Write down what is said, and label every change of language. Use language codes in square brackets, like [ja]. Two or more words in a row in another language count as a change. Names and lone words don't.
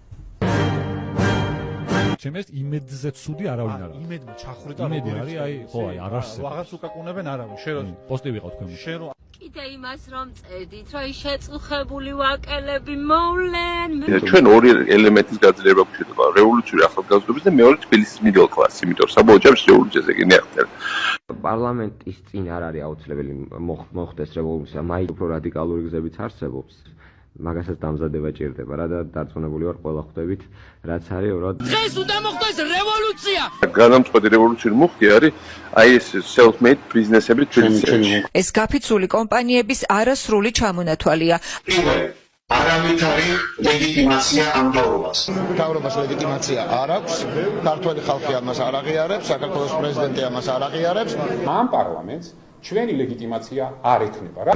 [ka] ჩემს იმედზე ცუდი არავინ არ არის. იმედმა ჩახრიტა იმედი არის, აი, ხო, აი, არ არსებობს. აღარს უკაკუნებენ არავინ, შენ რომ პოსტი ვიყავ თქვენ. შენ რომ კიდე იმას რომ წერდით, რომ ის შეწუხებული ვაკელები მოვლენ. ჩვენ ორი ელემენტის გაძლიერება გვჭირდება, რევოლუციური ახალგაზრდობის და მეორე თბილისის [en] middle class, [ka] იმიტომ საბოლოო ჯამში რევოლუციაზე კი ნახეთ. პარლამენტის წინ არ არის აუცილებელი მოხდეს რევოლუცია, მაინც უფრო რადიკალური გზებიც არსებობს. მაგასაც დამზადება ჭირდება რა და დარწმუნებული ვარ ყველა ხვდებით რაც არის რა დღეს უნდა მოხდეს რევოლუცია. განამწყვეტი რევოლუციური მუხტი არის აი ეს self-made ბიზნესები თბილისში. ეს გაფიცული კომპანიების არასრული ჩამონათვალია. არავითარი ლეგიტიმაცია ამ დაურობას. მთავრობას ლეგიტიმაცია არ აქვს, ქართული ხალხი ამას არ აღიარებს, საქართველოს პრეზიდენტი ამას არ აღიარებს. ამ პარლამენტს ჩვენი ლეგიტიმაცია არ ექნება რა.